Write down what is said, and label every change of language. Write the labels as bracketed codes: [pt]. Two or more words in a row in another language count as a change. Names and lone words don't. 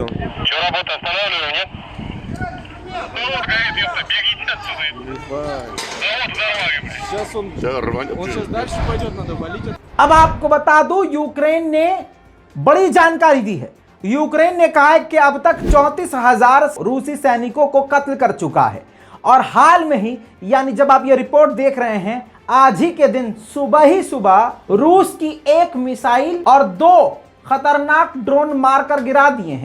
[ru] Что, работу останавливаем, нет? Завод горит, если бегите отсюда. Завод взорвали, блядь. Сейчас он Сейчас сейчас дальше пойдет, надо валить. [hi] अब आपको बता दूं, यूक्रेन ने बड़ी जानकारी दी है। यूक्रेन ने कहा है कि अब तक 34,000 रूसी सैनिकों को कत्ल कर चुका है। और हाल में ही, यानी जब आप ये रिपोर्ट देख रहे हैं, आज ही के दिन सुबह ही सुबह रूस की 1 मिसाइल और 2 खतरनाक ड्रोन मारकर गिरा दिए हैं।